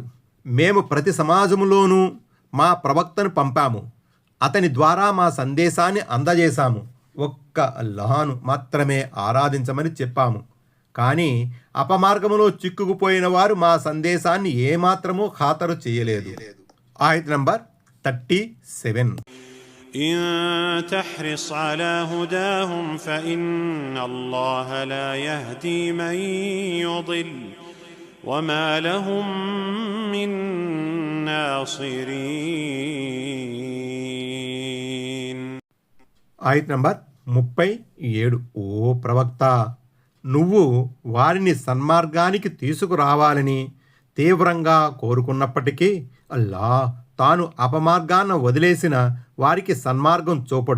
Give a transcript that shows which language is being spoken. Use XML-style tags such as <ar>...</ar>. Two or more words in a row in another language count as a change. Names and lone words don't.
<te>మేము ప్రతి సమాజంలోనూ మా ప్రవక్తను పంపాము, అతని ద్వారా మా సందేశాన్ని అందజేశాము. ఒక్క అల్లాహ్ను మాత్రమే ఆరాధించమని చెప్పాము. కానీ అపమార్గములో చిక్కుకుపోయిన వారు మా సందేశాన్ని ఏమాత్రమూ ఖాతరు చేయలేదు. ఆయత్ నంబర్ 37.</te> <ar>إن تحرص على هداهم فإن الله لا يهدي من يضل وما لهم من ناصرين.</ar> <te>ఆయత్ నంబర్ 37. ఓ ప్రవక్త, నువ్వు వారిని సన్మార్గానికి తీసుకురావాలని తీవ్రంగా కోరుకున్నప్పటికీ అల్లాహ్ తాను అపమార్గాన్ని వదిలేసిన వారికి సన్మార్గం చూపడు.</te>